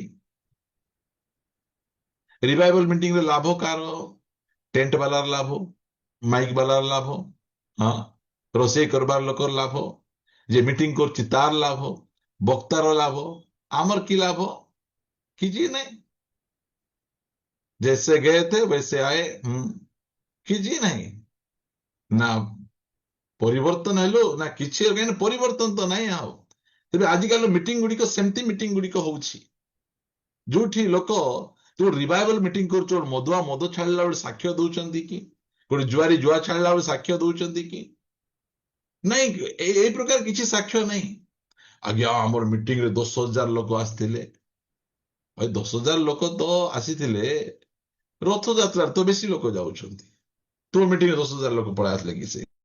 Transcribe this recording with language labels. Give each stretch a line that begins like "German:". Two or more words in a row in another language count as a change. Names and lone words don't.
Odia: ମିଟିଂରେ ଲାଭ କାର ଟେଣ୍ଟ ବାଲାର ଲାଭ ମାଇକ୍ ବାଲାର ଲାଭ ହଁ ରୋଷେଇ କରବାର ଲୋକର ଲାଭ ଯେ ମିଟିଂ କରୁଛି ତାର ଲାଭ ବକ୍ତାର ଲାଭ ଆମର କି ଲାଭ କିଛି ନାହିଁ
Hindi: जैसे गए थे वैसे आए
Odia: କିଛି ନାହିଁ ନା ପରିବର୍ତ୍ତନ ହେଲୁ ନା କିଛି କାହିଁକି ପରିବର୍ତ୍ତନ ତ ନାହିଁ ଆଉ ତେବେ ଆଜିକାଲି ମିଟିଂ ଗୁଡିକ ସେମିତି ମିଟିଂ ଗୁଡିକ ହଉଛି ଯୋଉଠି ଲୋକ ଯୋଉ ରିଭାଇଭାଲ ମିଟିଂ କରୁଛୁ ମଦୁଆ ମଦ ଛାଡିଲା ବେଳେ ସାକ୍ଷ୍ୟ ଦଉଛନ୍ତି କି ଗୋଟେ ଜୁଆରୀ ଜୁଆ ଛାଡିଲା ବେଳେ ସାକ୍ଷ୍ୟ ଦଉଛନ୍ତି କି ନାଇଁ ଏଇ ପ୍ରକାର କିଛି ସାକ୍ଷ୍ୟ ନାହିଁ ଆଜ୍ଞା ଆମର ମିଟିଂରେ 10,000 ଲୋକ ଆସିଥିଲେ 10,000 ଲୋକ ତ ଆସିଥିଲେ ରଥଯାତ୍ରାରେ ତ ବେଶୀ ଲୋକ ଯାଉଛନ୍ତି ତୋ ମିଟିଂରେ 10,000 ଲୋକ ପଳେଇ ଆସିଲେ କି ସେ